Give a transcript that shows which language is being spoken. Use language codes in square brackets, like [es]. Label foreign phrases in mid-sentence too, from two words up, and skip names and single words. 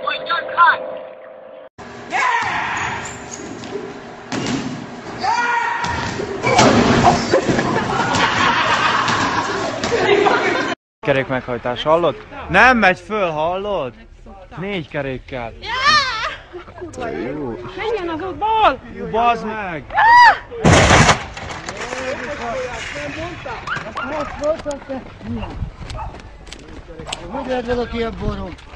[en] Wait, don't cut! [hu] Kerék meghajtás, hallod? Nem megy föl, hallod? 4 kerékkel. Jó. Menjen az útból! Jó, bazd meg! Hogy lehet valaki ilyen borom?